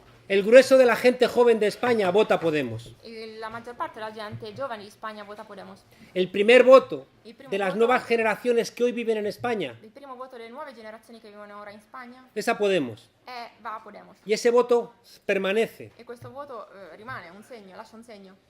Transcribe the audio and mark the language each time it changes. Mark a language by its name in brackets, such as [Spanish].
[Spanish] El grueso de la gente joven de España vota Podemos. [Italian] La maggior parte della gente giovane di Spagna vota Podemos. [Spanish] El primer voto [Italian] Il primo [Spanish] de las [Italian] voto- [Spanish] nuevas generaciones que hoy viven en España [Italian] Il primo voto delle nuove generazioni che vivono ora in Spagna [Spanish] es a Podemos. [Italian] va a Podemos. [Spanish] Y ese voto permanece. [Italian] E questo voto rimane un segno, lascia un segno.